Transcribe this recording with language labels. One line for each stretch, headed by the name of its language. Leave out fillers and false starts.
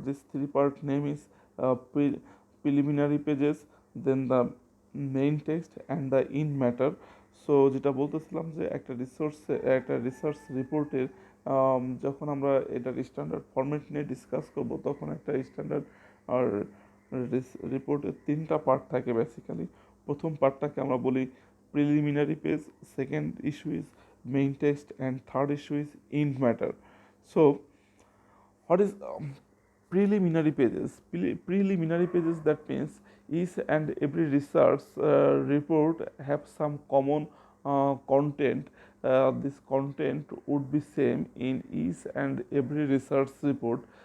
English: This three part name is preliminary pages, then the main text and the in matter.
Bangla: So যেটা বলতেছিলাম যে একটা research রিপোর্টের যখন আমরা এটার স্ট্যান্ডার্ড ফরম্যাট নিয়ে ডিসকাস করব, তখন একটা স্ট্যান্ডার্ড আর রিপোর্টের তিনটা পার্ট থাকে বেসিক্যালি। প্রথম পার্টটাকে আমরা বলি
English: Preliminary page, second issue is main text, and third issue is end matter. So what is preliminary pages? Preliminary pages, that means each and every research report have some common content. This content would be same in each and every research report.